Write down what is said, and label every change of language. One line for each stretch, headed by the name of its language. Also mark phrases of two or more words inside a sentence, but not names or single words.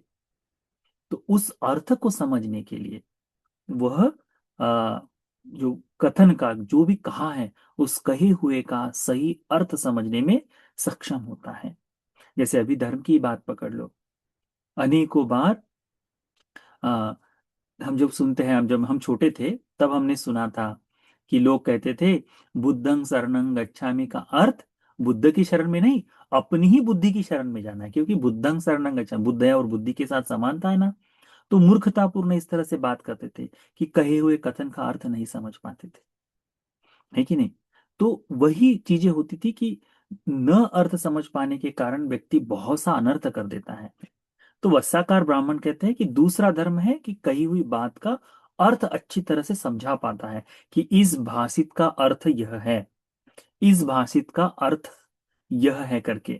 Hindi: तो उस अर्थ को समझने के लिए वह जो कथन का जो भी कहा है, उस कहे हुए का सही अर्थ समझने में सक्षम होता है। जैसे अभी धर्म की बात पकड़ लो, अनेकों बार आ, हम जब सुनते हैं, हम जब हम छोटे थे तब हमने सुना था कि लोग कहते थे
Pali: बुद्धं शरणं गच्छामि
Hindi: का अर्थ बुद्ध की शरण में नहीं, अपनी ही बुद्धि की शरण में जाना है, क्योंकि
Pali: बुद्धं शरणं गच्छामि,
Hindi: बुद्ध है और बुद्धि के साथ समानता है ना। तो मूर्खतापूर्ण इस तरह से बात करते थे कि कहे हुए कथन का अर्थ नहीं समझ पाते थे, है कि नहीं। तो वही चीजें होती थी कि न अर्थ समझ पाने के कारण व्यक्ति बहुत सा अनर्थ कर देता है। तो वस्साकार ब्राह्मण कहते हैं कि दूसरा धर्म है कि कही हुई बात का अर्थ अच्छी तरह से समझा पाता है कि इस भाषित का अर्थ यह है, इस भाषित का अर्थ यह है करके।